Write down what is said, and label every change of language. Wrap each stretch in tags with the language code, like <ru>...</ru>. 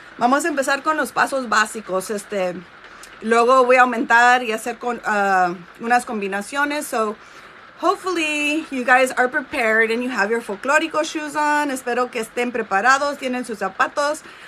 <es>Vamos a empezar con los pasos básicos. Luego voy a aumentar y hacer unas combinaciones.</es> <en>So hopefully you guys are prepared and you have your folclórico shoes on.</en> <es>Espero que estén preparados, tienen sus zapatos.</es>